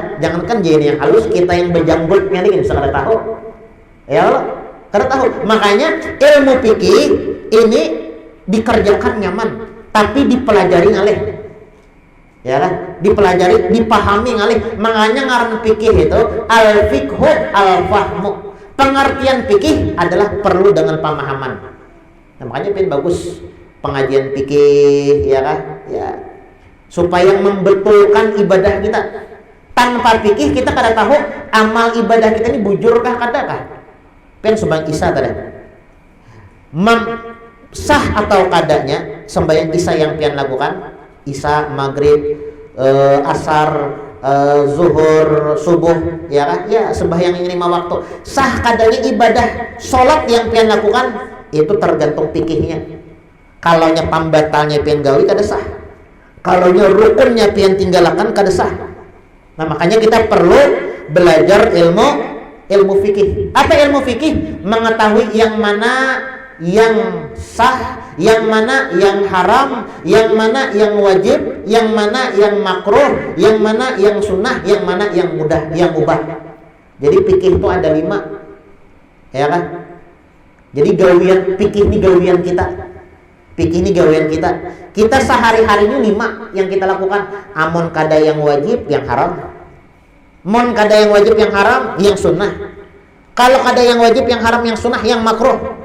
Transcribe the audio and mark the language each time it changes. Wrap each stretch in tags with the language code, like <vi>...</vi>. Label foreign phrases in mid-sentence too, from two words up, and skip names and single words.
<bjn>Jangankan Zaini yang halus, kita yang berjambrutnya ini bisa kada tahu, ya Allah, kada tahu. Makanya ilmu fikih ini dikerjakan nyaman, tapi dipelajari ngalih.</bjn> <id>Ya kan?</id> <bjn>Dipelajari, dipahami ngalih. Makanya ngaran fikih itu</bjn> <ar>al-fiqhu al-fahmu.</ar> <id>Pengertian fikih adalah perlu dengan pemahaman. Nah, makanya bagus pengajian fikih, ya kan? Ya. Supaya membetulkan ibadah kita.</id> <bjn>Tanpa fikih kita kada tahu amal ibadah kita ini bujurkah kadakah.</bjn> <id>Sembahyang isya tadi.</id> <bjn>Sah atau kadanya sembahyang isya yang pian lakukan, isya, maghrib, asar, zuhur, subuh, ya kan? Ya, sembahyang yang 5 waktu. Sah kadanya ibadah sholat yang pian lakukan itu tergantung fikihnya. Kalaunya pambatalnya pian gawi kada sah. Kalaunya rukunnya pian tinggalkan kada sah.</bjn> <id>Nah, makanya kita perlu belajar ilmu fikih. Apa ilmu fikih? Mengetahui yang mana yang sah, yang mana yang haram, yang mana yang wajib, yang mana yang makruh, yang mana yang sunnah, yang mana yang mudah, yang mubah. Jadi fikih itu ada 5, ya kan?</id> <bjn>Jadi gawian fikih ini gawian kita. Fikih ini gawian kita. Kita sehari-hari ini 5 yang kita lakukan. Amun kada yang wajib, yang haram. Mon kada yang wajib, yang haram, yang sunnah. Kalau kada yang wajib, yang haram, yang sunnah, yang makruh.</bjn>